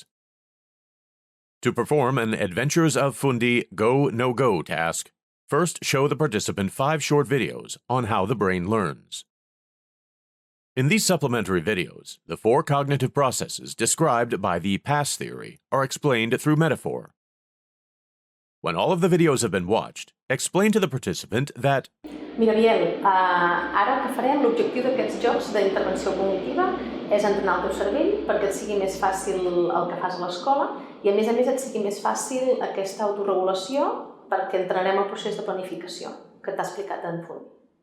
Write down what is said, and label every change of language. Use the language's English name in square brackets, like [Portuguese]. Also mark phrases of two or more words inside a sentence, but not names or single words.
[English] To perform an Adventures of Fundi Go, No-Go task, first show the participant 5 short videos on how the brain learns. In these supplementary videos, the 4 cognitive processes described by the PASS theory are explained through metaphor. When all of the videos have been watched, explain to the participant that [Catalan] Mira, Biel, ara el que farem, l'objectiu d'aquests jocs d'intervenció cognitiva és entrenar el teu cervell perquè et sigui més fàcil el que fas a l'escola i a més et sigui més fàcil aquesta autoregulació perquè entrenarem el procés de planificació que t'ha explicat en Fundi.